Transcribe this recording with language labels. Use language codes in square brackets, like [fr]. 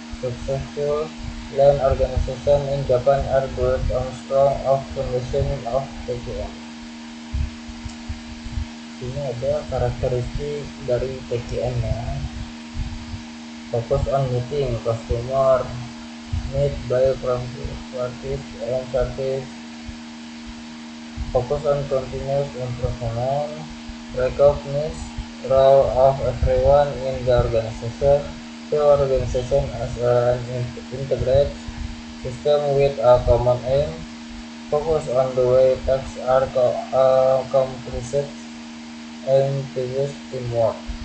[en] Successful lean organization in Japan are built on strong foundation of TQM. [id] Ini ada karakteristik dari TQM ya. [en] Focus on meeting customer need by practice and service focus on continuous improvement, recognize role of everyone in the organization, the organization as an integrated system with a common aim, focus on the way tasks are accomplished, and teaches teamwork.